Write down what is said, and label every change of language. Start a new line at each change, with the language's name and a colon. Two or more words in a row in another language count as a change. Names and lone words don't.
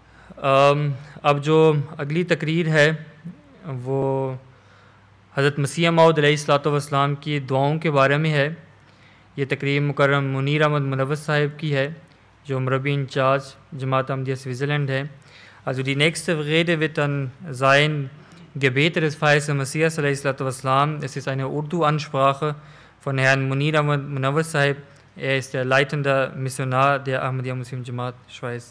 Urdu: اب جو اگلی تقریر ہے وہ حضرت مسیح موعود علیہ الصلوۃ والسلام کی دعاؤں کے بارے میں ہے۔ یہ تقریر مکرم منیر احمد منور صاحب کی ہے جو مربی انچارج جماعت احمدیہ سوئٹزرلینڈ ہے۔
German: Also die nächste Rede wird dann sein Gebete des Verheißenen Messias
Arabic: عليه الصلاة والسلام.
German: Es ist eine Urdu-Ansprache von Herrn Munir Ahmad Munawwar Sahib. Er ist der leitende Missionar der Ahmadiyya Muslim Jamaat Schweiz.